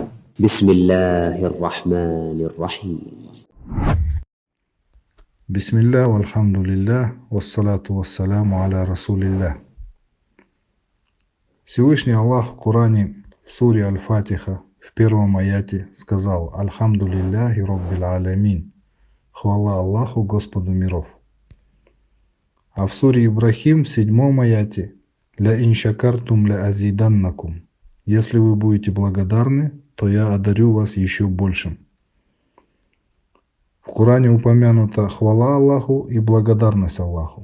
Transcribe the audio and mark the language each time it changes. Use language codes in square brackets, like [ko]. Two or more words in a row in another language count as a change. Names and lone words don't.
[ar] بسم الله الرحمن الرحيم. بسم الله والحمد لله والصلاة والسلام على رسول الله. [ru] Всевышний Аллах в Коране в суре Аль-Фатиха в первом аяте сказал: [ar] «الحمد لله رب العالمين». [ru] Хвала Аллаху, Господу миров. А в суре Ибрахим в седьмом аяте: [ar] «لئن شكرتم لأزيدنكم». [ru] Если вы будете благодарны, то я одарю вас еще большим. В Коране упомянута хвала Аллаху и благодарность Аллаху.